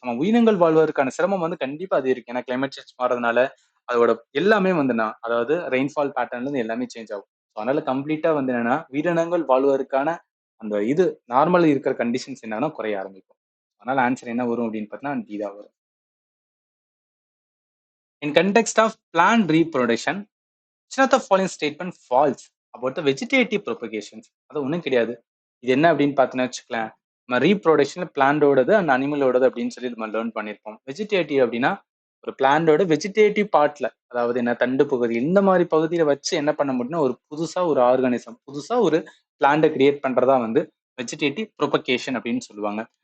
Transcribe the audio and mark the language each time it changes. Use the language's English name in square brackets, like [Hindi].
[Tamil] நம்ம உயிரினங்கள் வாழ்வதற்கான சிரமம் வந்து கண்டிப்பா அது இருக்கு. ஏன்னா கிளைமேட் சேஞ்ச் மாறதுனால அதோட எல்லாமே வந்து அதாவது ரெயின்ஃபால் பேட்டர்ன்ல இருந்து எல்லாமே சேஞ்ச் ஆகும். அதனால கம்ப்ளீட்டா வந்து என்னன்னா உயிரினங்கள் வாழ்வதற்கான அந்த இது நார்மல் இருக்கிற கண்டிஷன்ஸ் என்னன்னா குறைய ஆரம்பிக்கும். அதனால ஆன்சர் என்ன வரும் அப்படின்னு பார்த்தீங்கன்னா டி தான் வரும். [English] In context of plant reproduction, which of the following statement false about the vegetative propagations? [Tamil] அது ஒன்றும் கிடையாது. இது என்ன அப்படின்னு பார்த்தீங்கன்னா வச்சுக்கலாம், நம்ம ரீப்ரொடக்ஷன் பிளான்டோடது அண்ட் அனிமலோடது அப்படின்னு சொல்லி நம்ம லேர்ன் பண்ணியிருப்போம். வெஜிடேட்டிவ் அப்படின்னா ஒரு பிளான்டோட வெஜிடேட்டிவ் பார்ட்ல, அதாவது என்ன தண்டு பகுதி இந்த மாதிரி பகுதியில வச்சு என்ன பண்ண முடியும்னா ஒரு புதுசா ஒரு ஆர்கானிசம், புதுசா ஒரு பிளான்ட்டை கிரியேட் பண்றதா வந்து வெஜிடேட்டிவ் ப்ரொபகேஷன் அப்படின்னு சொல்லுவாங்க.